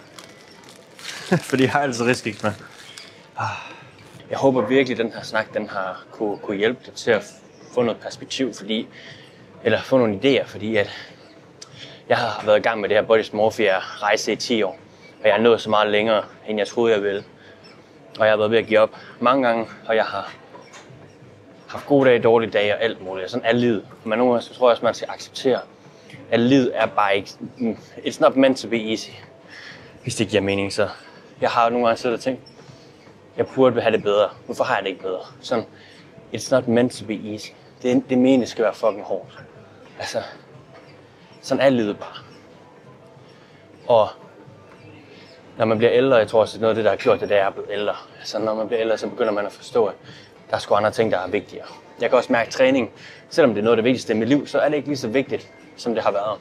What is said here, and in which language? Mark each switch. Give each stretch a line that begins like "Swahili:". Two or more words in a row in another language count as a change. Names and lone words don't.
Danish: Fordi jeg har altid riskiks med. Jeg håber virkelig, at den her snak den har kunne hjælpe dig til at få noget perspektiv, eller få nogle idéer, fordi at jeg har været i gang med det her
English: body dysmorphia
Danish: rejse i 10 år. Og jeg er nået så meget længere, end jeg troede, jeg ville. Og jeg har været ved at give op mange gange, og jeg har haft gode dage, dårlige dage og alt muligt. Sådan er livet. Men nogle gange så tror jeg også, man skal acceptere, at livet er bare ikke...
English: It's not meant to be easy.
Danish: Hvis det giver mening, så... Jeg har nogle gange siddet og tænkt, jeg burde have det bedre. Hvorfor har jeg det ikke bedre? Sådan,
English: it's not meant to be easy.
Danish: Det mener, det skal være fucking hårdt. Altså, sådan er livet bare. Og når man bliver ældre, jeg tror også, at noget af det, der har gjort det, det er at blive ældre. Altså, når man bliver ældre, så begynder man at forstå, at der er sgu andre ting, der er vigtigere. Jeg kan også mærke, at træning, selvom det er noget af det vigtigste i mit liv, så er det ikke lige så vigtigt, som det har været.